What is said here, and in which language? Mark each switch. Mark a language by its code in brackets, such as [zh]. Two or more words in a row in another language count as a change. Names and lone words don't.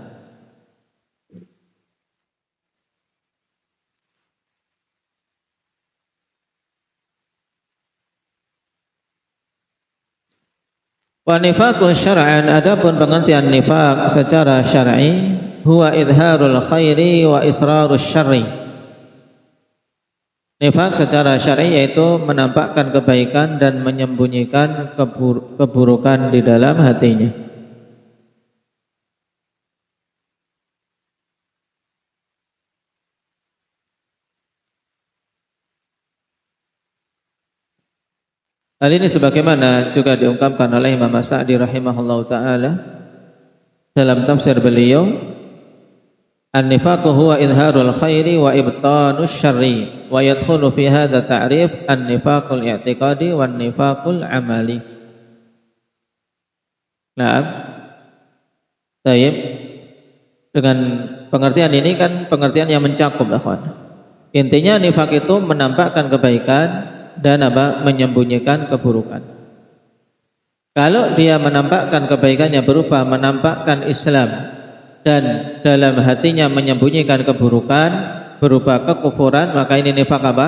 [ar] ونفاق شرعا, [id] adapun pengertian nifaq secara syar'i [ar] هو إظهار الخير وإسرار الشر. [id] Nifaq secara syar'i yaitu menampakkan kebaikan dan menyembunyikan keburukan di dalam hatinya. Hal ini sebagaimana juga diungkapkan oleh Imam As-Sa'di [ar] رحمه الله تعالى [id] dalam tafsir beliau, [ar] النفاق هو إظهار الخير وإبطان الشر ويدخل في هذا تعريف النفاق الاعتقادي والنفاق العملي. [id] Nah, baik. Dengan pengertian ini kan pengertian yang mencakup, akhwan. Intinya nifaq itu menampakkan kebaikan dan apa? Menyembunyikan keburukan. Kalau dia menampakkan kebaikannya berupa menampakkan Islam dan dalam hatinya menyembunyikan keburukan berupa kekufuran, maka ini nifaq apa?